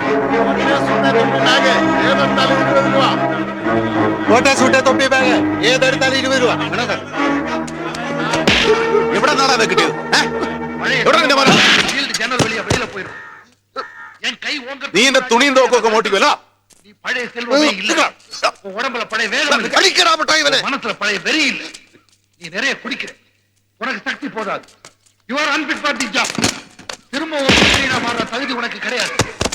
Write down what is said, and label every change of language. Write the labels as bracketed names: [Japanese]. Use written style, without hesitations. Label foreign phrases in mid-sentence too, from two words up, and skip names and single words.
[Malayalam] ഏതെടുത്താലും 20 രൂപ. തൊപ്പി ബാഗ് ഏതെടുത്താലും 20 രൂപ. എവിടെ നിന്നാണ് അത് കിട്ടിയത്? എവിടെ നിന്റെ മോനെ? നീ എന്റെ തുണിയും തോക്കും ഒക്കെ മോട്ടിക്കുമല്ലോ. [Tamil] அடிக்கடா மட்டாய் இவனை. மனசுல பழைய வெறி இல்ல. நீ நிறைய குடிக்கிற, உனக்கு சக்தி போதாது. [English] You are unfit for the job. [Tamil] திரும்ப ஒரு மனிதனா மாற தகுதி உனக்கு கிடையாது. போ.